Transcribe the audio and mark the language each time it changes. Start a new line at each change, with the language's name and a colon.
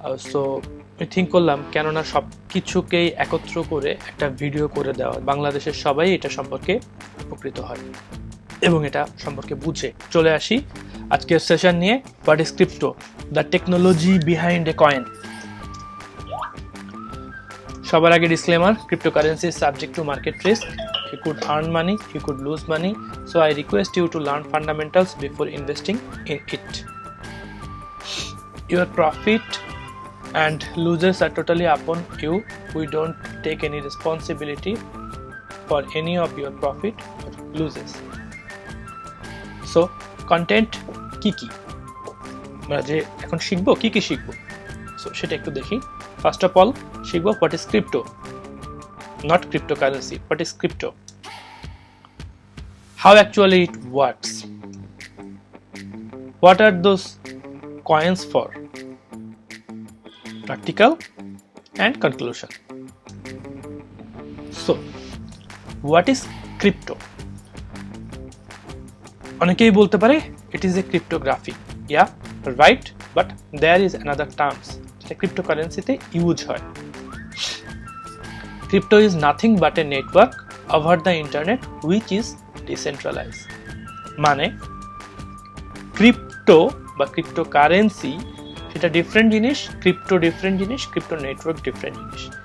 Bangla: So আমি think করলাম কেননা সব কিছুকেই একত্র করে একটা ভিডিও করে দেওয়া, বাংলাদেশের সবাই এটা সম্পর্কে উপকৃত হয় এবং এটা সম্পর্কে বুঝে। চলে আসি আজকের সেশন নিয়ে,
English: What is crypto, the technology behind a coin.
Bangla: সবার আগে disclaimer,
English: cryptocurrency is subject to market risk. You could earn money, you could lose money, so I request you to learn fundamentals before investing in it. Your profit and losses are totally upon you. We don't take any responsibility for any of your profit or losses.
Bangla: So content কি আমরা যে এখন শিখবো, কি শিখবো, so সেটা একটু দেখি।
English: First of all, শিখবো what is crypto, not cryptocurrency. What is crypto? How actually it works? What are those coins for? Practical and conclusion. So, what is crypto?
Bangla: অনেকেই বলতে পারে
English: it is a cryptography. Yeah, right, but there is another terms.
Bangla: ক্রিপ্টোকারেন্সিতে use হয়।
English: Crypto is nothing but a network over the internet which is decentralised.
Bangla: মানে crypto বা cryptocurrency সেটা different জিনিস, crypto different জিনিস, ক্রিপ্টো নেটওয়ার্ক ডিফারেন্ট জিনিস।